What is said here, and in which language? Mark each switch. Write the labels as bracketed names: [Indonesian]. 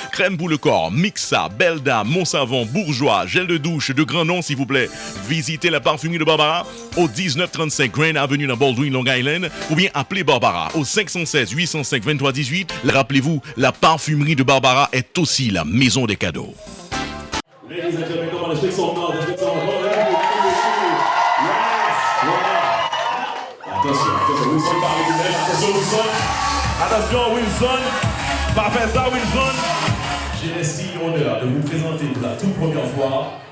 [French] Crème pour le corps, Mixa, Belda, Monsavon, Bourgeois, gel de douche de grand nom s'il vous plaît. Visitez la parfumerie de Barbara au 1935 Grand Avenue dans Baldwin, Long Island, ou bien appelez Barbara au 516 805 23 18. Rappelez-vous, la parfumerie de Barbara est aussi la maison des cadeaux. [English] Ladies and gentlemen, come on, let's make some noise, let's make some noise. Yes, [French] voilà. Attention, Wilson parle du même. Attention, Wilson. Pas faire ça, Wilson. J'ai l'estime et l'honneur de vous présenter pour la toute première fois.